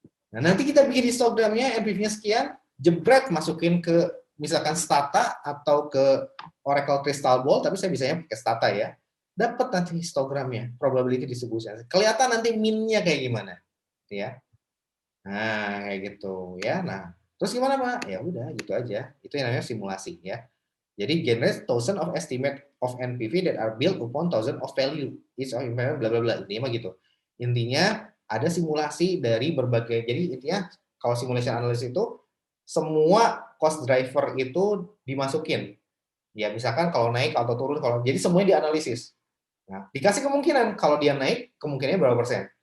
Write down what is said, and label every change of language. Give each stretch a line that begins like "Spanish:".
Indonesian: Nah, nanti kita bikin histogramnya, NPV-nya sekian, jebret masukin ke misalkan Stata atau ke Oracle Crystal Ball, tapi saya bisanya pakai Stata ya. Dapat nanti histogramnya, probability distribution. Kelihatan nanti min-nya kayak gimana, ya. Nah, kayak gitu ya. Nah, terus gimana, Pak? Ya udah, gitu aja. Itu yang namanya simulasi ya. Jadi
English: generate thousand of estimate of NPV that are built upon thousand of value. Each of bla bla bla.
Indonesian: Intinya mah gitu. Intinya ada simulasi dari berbagai. Jadi intinya kalau simulation analysis itu semua cost driver itu dimasukin. Ya misalkan kalau naik atau turun, kalau jadi semuanya dianalisis. Nah, dikasih kemungkinan kalau dia naik kemungkinannya berapa persen.